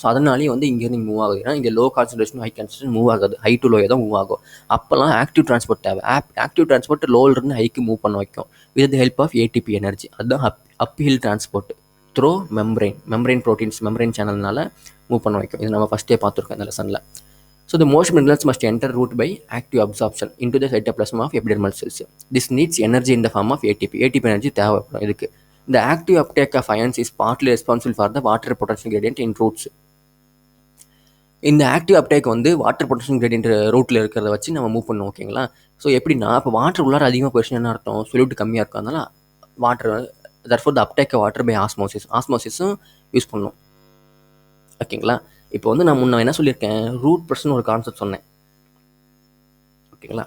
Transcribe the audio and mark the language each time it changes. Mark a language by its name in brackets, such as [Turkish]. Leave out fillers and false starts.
[Tamil] So அதனாலேயே வந்து இங்கேருந்து மூவ் ஆகுது. ஏன்னா இங்கே low concentration high concentration move ஆகாது, ஹை டு லோயே தான் மூவ் ஆகும். அப்போல்லாம் ஆக்டிவ் ட்ரான்ஸ்போர்ட் தேவை. ஆக்டிவ் ட்ரான்ஸ்போர்ட் லோவிலிருந்து ஹைக்கு மூவ் பண்ண வைக்கும் with the help of ATP energy. அதுதான் அப்ஹில் transport throw membrane proteins membrane சேனல்னால move பண்ண வைக்கும். இது நம்ம ஃபஸ்ட்டே பார்த்துருக்கோம் இந்த லெசனில். [English] So the most minerals must enter root by active absorption into the cytoplasm of epidermal cells. This needs energy in the form of ATP. [Tamil] ATP energy தேவைப்படும் இதுக்கு. [English] The active uptake of ions is partly responsible for the water potential gradient in roots. [Tamil] இந்த active uptake வந்து water potential gradient ரூட்டில் இருக்கிறத வச்சு நம்ம move பண்ணுவோம், ஓகேங்களா. ஸோ எப்படின்னா இப்போ வாட்டர் உள்ளார அதிகமாக போயிடுச்சுன்னா என்ன அர்த்தம், சொல்யூட் கம்மியாக இருக்கும், அதனால் water therefore the uptake water by ஆஸ்மோசிஸும் use பண்ணணும், ஓகேங்களா. இப்போ வந்து நான் முன்ன என்ன சொல்லியிருக்கேன், ரூட் ப்ரெஸ்ன்னு ஒரு கான்செப்ட் சொன்னேன், ஓகேங்களா.